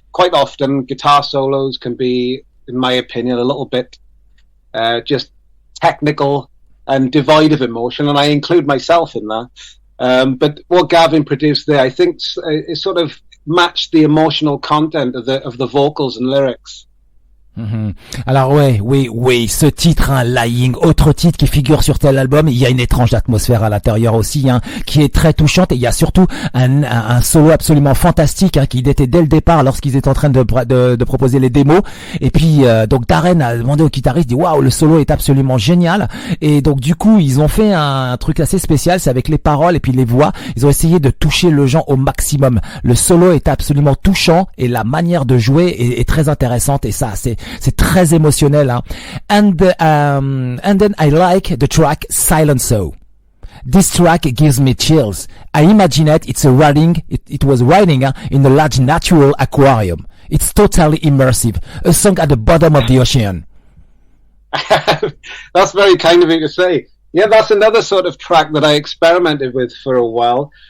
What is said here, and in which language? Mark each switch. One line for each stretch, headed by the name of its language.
English: Quite often, guitar solos can be, in my opinion, a little bit just technical and devoid of emotion, and I include myself in that. But what Gavin produced there, I think, it sort of matched the emotional content of the vocals and lyrics. Mm-hmm.
French: Alors oui, ce titre, hein, Lying, autre titre qui figure sur tel album, il y a une étrange atmosphère à l'intérieur aussi, hein, qui est très touchante, et il y a surtout un solo absolument fantastique, hein, qui était dès le départ lorsqu'ils étaient en train de proposer les démos, et puis donc Darran a demandé au guitariste, dit waouh, le solo est absolument génial, et donc du coup ils ont fait un truc assez spécial, c'est avec les paroles et puis les voix, ils ont essayé de toucher le gens au maximum. Le solo est absolument touchant et la manière de jouer est très intéressante, et ça c'est très émotionnel, hein.
English: And then I like the track Silent Soul. This track gives me chills. I imagine it was riding in a large natural aquarium. It's totally immersive. A song at the bottom of the ocean. That's very kind of you to say. Yeah, that's another sort of track that I experimented with for a while.